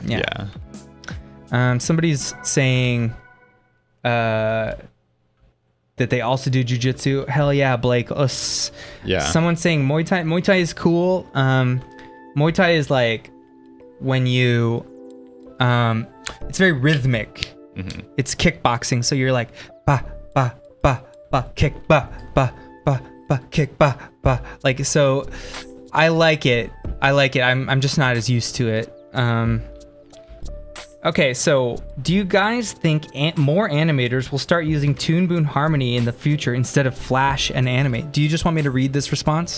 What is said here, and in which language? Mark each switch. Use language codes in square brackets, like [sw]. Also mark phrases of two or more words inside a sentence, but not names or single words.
[en] Somebody's saying that they also do jujitsu. Hell yeah, Blake. Us. Yeah. Someone's saying Muay Thai. Muay Thai is cool. Muay Thai is like when you, it's very rhythmic. Mm-hmm. It's kickboxing. So you're like ba ba ba ba kick ba ba ba ba kick ba ba. Like, so I like it. I'm just not as used to it. Okay, so do you guys think more animators will start using Toon Boom Harmony in the future instead of Flash and Animate? Do you just want me to read this response?